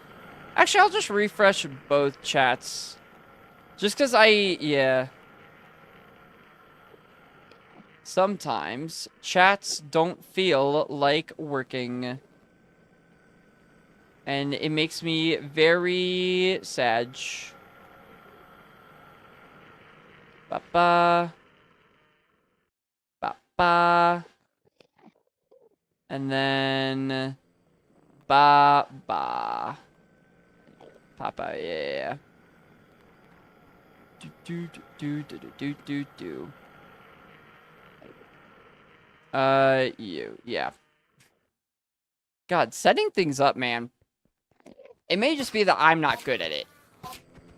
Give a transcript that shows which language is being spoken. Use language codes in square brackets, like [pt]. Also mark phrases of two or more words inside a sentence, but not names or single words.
[en] Actually, I'll just refresh both chats. Just because yeah. Sometimes chats don't feel like working. And it makes me very sad. Ba-ba. Ba-ba. And then... Ba-ba. Papa, yeah. Do. Yeah. God, setting things up, man. It may just be that I'm not good at it.